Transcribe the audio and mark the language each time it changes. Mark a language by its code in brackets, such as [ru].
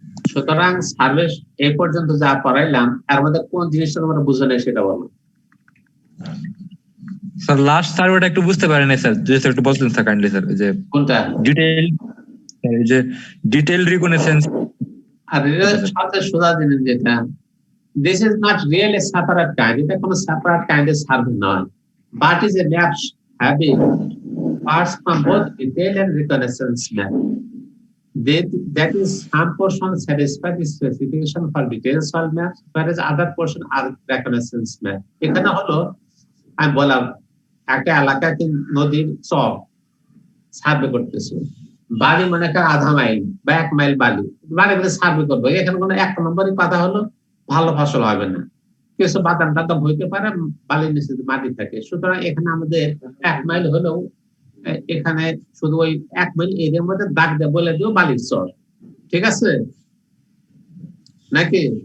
[bn] সুতরাং সার্ভে এই পর্যন্ত যা পড়াইলাম তার মধ্যে কোন জিনিসটা তোমরা বুঝো না সেটা বলো। স্যার লাস্ট সার্ভেটা একটু বুঝতে পারি না স্যার, যদি স্যার একটু বলতেন স্যার কাইন্ডলি স্যার, যে কোনটা? ডিটেইল, যে ডিটেইল রিকগনিশন। আর রিয়েল সাথে সোজা জিনিস যেটা, [en] this is not really a separate kind, [bn] এটা কোনো [en] separate kind of survey [bn] নয়, [en] but is a map having parts from both detail and reconnaissance map. That is, some portion satisfy the specification for detailed soil maps, whereas other portion are reconnaissance map. [bn] এখানে হলো আমি বললাম একটা এলাকাকে নদীর চর survey করতেছে, বালি মনে একটা আধা মাইল বা 1 মাইল বালি সার্ভে করবো, এখানে কোনো 1 নম্বরই কথা হলো ভালো ফসল হবে না, কিছু বাদাম টাদাম হইতে পারে, বালির নিচে মাটি থাকে, সুতরাং এখানে আমাদের 1 মাইল হলেও এখানে শুধু ওই 1 মাইল এর মধ্যে দাগ দিয়ে বলে দিও বালির চর, ঠিক আছে নাকি?